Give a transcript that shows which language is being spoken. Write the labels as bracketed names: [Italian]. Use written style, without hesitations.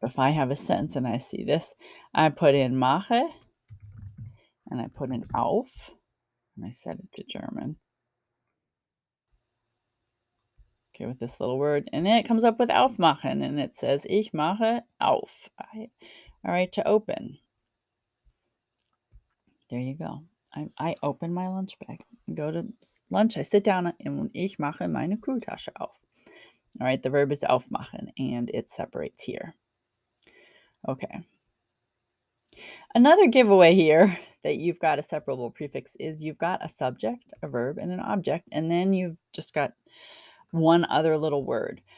[English] If I have a sentence and I see this, I put in mache and I put in auf and I set it to German. Okay, with this little word. And then it comes up with aufmachen and it says [German] ich mache auf. [English] All right, to open. There you go. I open my lunch bag. Go to lunch. I sit down and [German] ich mache meine Kühltasche auf. [English] All right, the verb is aufmachen and it separates here. Okay. Another giveaway here that you've got a separable prefix is you've got a subject, a verb, and an object, and then you've just got one other little word.